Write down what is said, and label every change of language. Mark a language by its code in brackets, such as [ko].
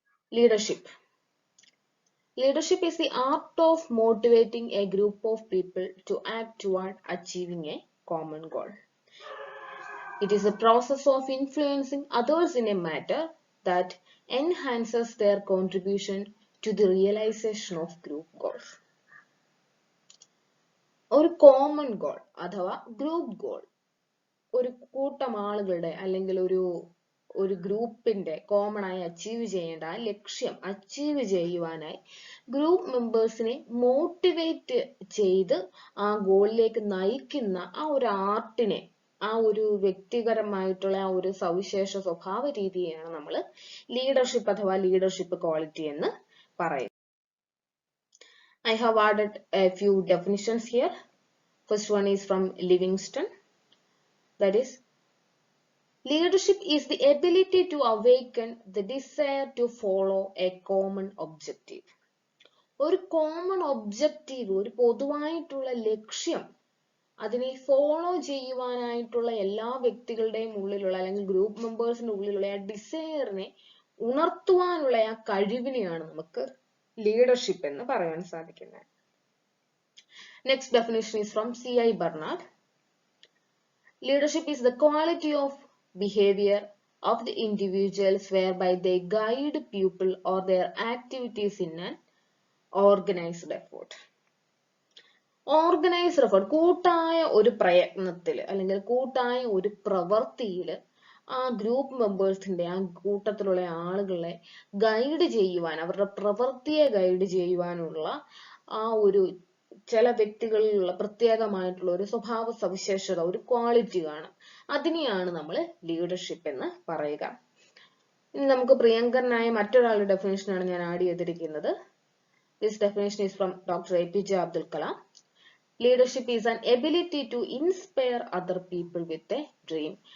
[en] Leadership. Leadership is the art of motivating a group of people to act toward achieving a common goal. It is a process of influencing others in a matter that enhances their contribution to the realization of group goals. [ml] ഒരു common goal അഥവാ group goal ഒരു കൂട്ടം ആളുകളുടെ അല്ലെങ്കിൽ ഒരു ഗ്രൂപ്പിന്റെ common ആയി achieve ചെയ്യേണ്ട ആ ലക്ഷ്യം അച്ചീവ് ചെയ്യുവാനായി ഗ്രൂപ്പ് മെമ്പേഴ്സിനെ മോട്ടിവേറ്റ് ചെയ്ത് ആ ഗോളിലേക്ക് നയിക്കുന്ന ആ ഒരു ആർട്ടിനെ ആ ഒരു വ്യക്തിപരമായിട്ടുള്ള ആ ഒരു സവിശേഷ സ്വഭാവ രീതിയെയാണ് നമ്മൾ ലീഡർഷിപ്പ് അഥവാ ലീഡർഷിപ്പ് ക്വാളിറ്റി എന്ന് പറയുന്നത്. [en] I have added a few definitions here. First one is from Livingston. That is, leadership is the ability to awaken the desire to follow a common objective. [ml] ഒരു കോമൺ ഒബ്ജക്റ്റീവ്, ഒരു പൊതുവായിട്ടുള്ള ലക്ഷ്യം അതിനെ follow ചെയ്യുവാനായിട്ടുള്ള എല്ലാ വ്യക്തികളുടെയും ഉള്ളിലുള്ള അല്ലെങ്കിൽ ഗ്രൂപ്പ് മെമ്പേഴ്സിന്റെ ഉള്ളിലുള്ള ആ ഡിസയറിനെ ഉണർത്തുവാനുള്ള ആ കഴിവിനെയാണ് നമുക്ക് ലീഡർഷിപ്പ് എന്ന് പറയാൻ സാധിക്കുന്നത്. [en] Next definition is from C.I. Bernard. Leadership is the quality of behavior of the individuals whereby they guide people or their activities in an organized effort. [ml] Organised effort, കൂട്ടായ ഒരു പ്രയത്നത്തിൽ അല്ലെങ്കിൽ കൂട്ടായ ഒരു പ്രവൃത്തിയിൽ ആ ഗ്രൂപ്പ് മെമ്പേഴ്സിന്റെ ആ കൂട്ടത്തിലുള്ള ആളുകളെ ഗൈഡ് ചെയ്യുവാൻ, അവരുടെ പ്രവൃത്തിയെ ഗൈഡ് ചെയ്യുവാനുള്ള ആ ഒരു ചില വ്യക്തികളിലുള്ള പ്രത്യേകമായിട്ടുള്ള ഒരു സ്വഭാവ സവിശേഷത, ഒരു ക്വാളിറ്റി കാണും. അതിനെയാണ് നമ്മൾ ലീഡർഷിപ്പ് എന്ന് പറയുക. ഇനി നമുക്ക് പ്രിയങ്കരനായ മറ്റൊരാളുടെ ഡെഫിനേഷനാണ് ഞാൻ ആഡ് ചെയ്തിരിക്കുന്നത്. [en] This definition is from doctor APJ Abdul Kalam. Leadership is an ability to inspire other people with a dream.